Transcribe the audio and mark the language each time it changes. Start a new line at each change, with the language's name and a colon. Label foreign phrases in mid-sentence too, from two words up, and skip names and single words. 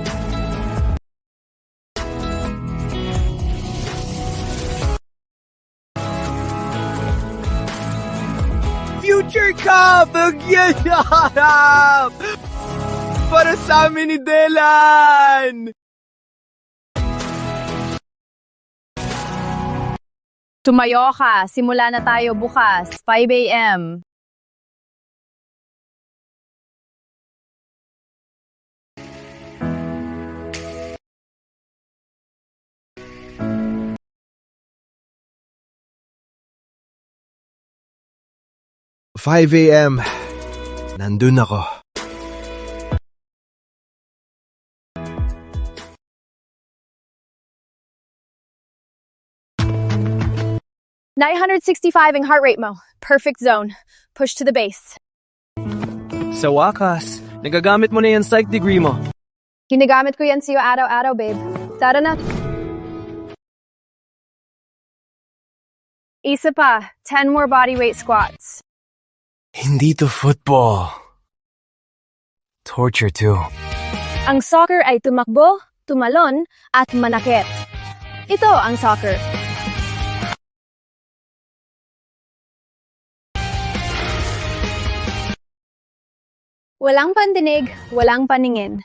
Filipino: Future Cup! Nagyayarap! Para sa amin ni Dylan! Tumayo ka, simula na tayo bukas, 5 a.m. "5 a.m. Nandun ako. 965 ang
English: heart rate
Filipino: mo.
English: Perfect zone. Push to the base.
Filipino: Sa wakas, nagagamit mo na yung
English: psych degree
Filipino: mo. Ginagamit ko yan sa'yo araw-araw, babe. Tara na. Isa pa, 10
English: more bodyweight squats.
Filipino: Hindi to football.
English: Torture too.
Filipino: Ang soccer ay tumakbo, tumalon, at manakit. Ito ang soccer. Walang pandinig, walang paningin.